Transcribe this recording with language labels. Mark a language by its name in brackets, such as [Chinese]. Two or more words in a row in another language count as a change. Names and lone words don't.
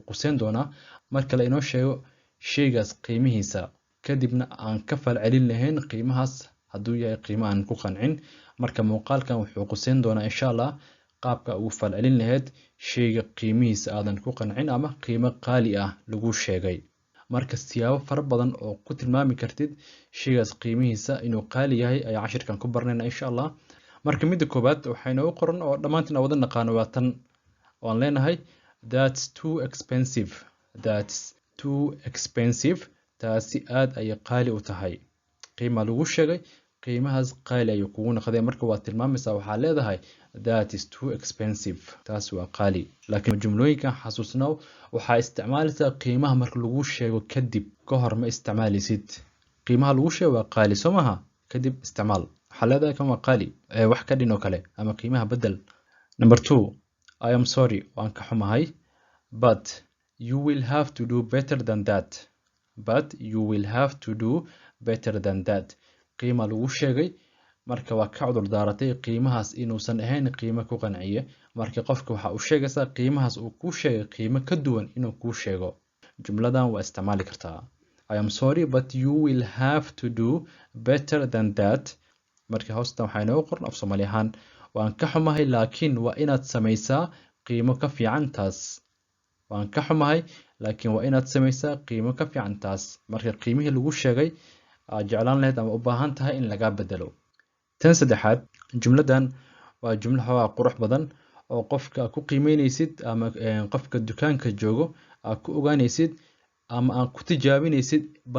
[Somali] quseyn doonaa marka la inoo sheego shaygaas qiimihiisa kadibna aan ka falcelin lahayn qiimahaas hadduu yahay qiimo aan ku qancin marka muuqaalkan wuxuu quseyn doonaa [Arabic] إن شاء الله [Somali] qaabka ugu falcelin lahayd shayga qiimihiisa aadan ku qancin ama qiimo qaali ah lagu sheegay marka siyaabo fara badan oo ku tilmaami kartid shaygaas qiimihiisa inuu qaali yahay ayaa cashirkan ku barnaynaa [Arabic] إن شاء الله [Somali] marka midda koobaad waxayna u qoran oo dhamaantina wada naqaan waa tan oo aan leenahay that's [English] too expensive [Somali] taasi aad ay qaali u tahay qiimo lagu sheegay qiimahaas qaali ay kugu noqday marka waa tilmaamaysaa waxaa leedahay [English] that is too expensive [Somali] taas waa qaali laakiin jumlooyinkan xasuusnaa waxaa isticmaalaysaa qiimaha marka lagu sheego kadib ka hor ma isticmaalisid qiimaha lagu sheego waa qaali soo maaha kadib isticmaal waxaa leedahay kan waa qaali wax ka dhin oo kale ama qiimaha bedel number 2 [English] I am sorry [Somali] waan ka xumahay [English] but you will have to do better than that [Somali] qiima lagu sheegay marka waa ka cudur daaratay qiimahaas inuusan ahayn qiimo ku qanciye marka qofka waxa uu sheegaysaa qiimahaas uu ku sheegay qiimo ka duwan inuu ku sheego jumladan waa isticmaali kartaa [English] I am sorry but you will have to do better than that [Somali] marka hoostan waxay noo qoran af Soomaali ahaan waan ka xumahay laakiin waa inaad samaysaa qiimo ka fiican taas marka qiimihii lagu sheegay aad jeclaan lahayd ama u baahan tahay in laga bedelo tan saddexaad jumladan waa jumlo xawaa qurux badan oo qofka ku qiimeynaysid ama qofka dukaanka joogo aad ku ogaanaysid ama aan ku tijaabinaysid bal